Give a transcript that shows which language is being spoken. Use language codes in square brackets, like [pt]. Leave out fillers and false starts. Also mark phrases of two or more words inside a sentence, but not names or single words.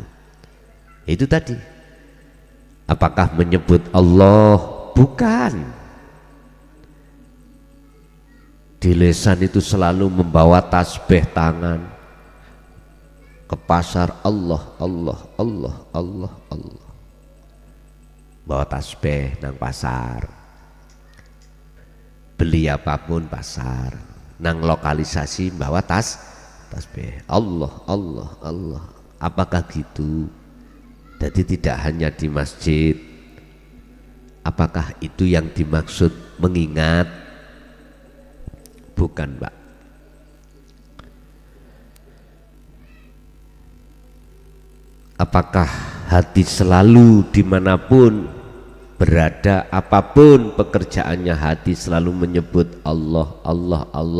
[id] Itu tadi. Apakah menyebut Allah? Bukan. di lesan itu selalu membawa tasbih tangan ke pasar, Allah Allah Allah Allah Allah, bawa tasbih nang pasar, beli apapun pasar, nang lokalisasi bawa tasbih Allah Allah Allah. Apakah gitu? Jadi tidak hanya di masjid. Apakah itu yang dimaksud mengingat? Bukan, Pak. Apakah hati selalu dimanapun berada, apapun pekerjaannya, hati selalu menyebut Allah Allah Allah?